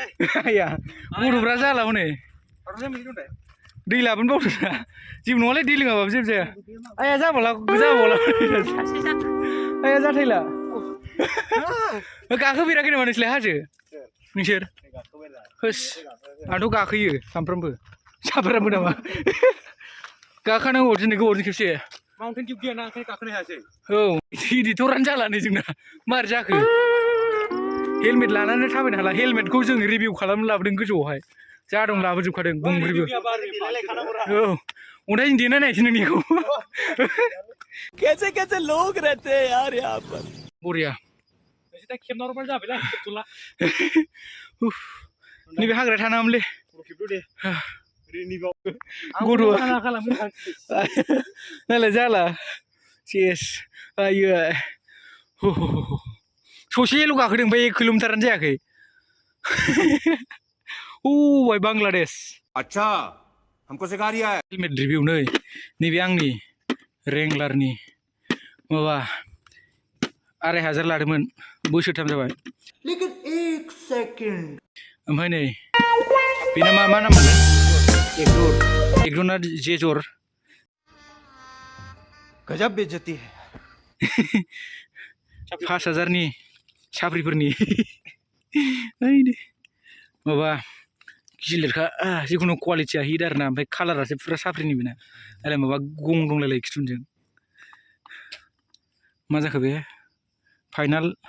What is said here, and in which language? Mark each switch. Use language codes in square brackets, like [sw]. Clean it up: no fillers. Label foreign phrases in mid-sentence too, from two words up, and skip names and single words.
[brx] आया गथ'फ्रा जाला हनै दै लाबोनो बावदोंना जेबो नङालै दै लोङाबाबो जेबो जाया आया जाबावला आया जाथायला गाखोफेराखै नामा नोंसोरलाय हाजो नोंसोर होस आंथ' गाखोयो सामफ्रामबो सामफ्रामबो नामा गाखोनांगौ दिनै गोबावजों खेबसे माउन्टेन दिउ गैयाना ओंखायनो गाखोनो हायासै औ इदिटरानो जाला नै जोंना मारै जाखो हेलमेट लानानै थाबायनो हाला हेलमेटखौ जों रिभिउ खालामनो लाबोदों गोजौआवहाय जा दं लाबोजोबखादों गंब्रैबो औ अन्थाइजों देनाय नायसै नोंनिखौ [hi] कैसे कैसे लोग रहते हैं यार यहाँ पर [brx] बरिया दा खेबना हरबानो जाबायलै खेबथ'ला नैबे हाग्राया थानाङामोनलै खेबद' दे नालाय जाला सेस आयो ससेल' गाखोदों ओमफ्राय 1 किल'मिटारानो जायाखै भाई बांलादेश [hi] अच्छा हमको सिखा रिया है [en] helmet review [brx] नै नैबे आंनि रेंलारनि माबा 2500 लादोंमोन बोसोरथाम जाबाय [hi] लेकिन एक सेकंड [brx] ओमफ्राय नै बेना मा नाम मोनलाय एकदरना जेजर [hi] गजब बेइज्जती है [brx] 5000नि साफ्रिफोरनि माबा गिलिरखा जिखुनु क्वालिटिया हिट आरोना ओमफ्राय कालारासो फुरा साफ्रिनि बेना आरो माबा गं दंलायलायो खिथुनजों मा जाखो बे फाइनाल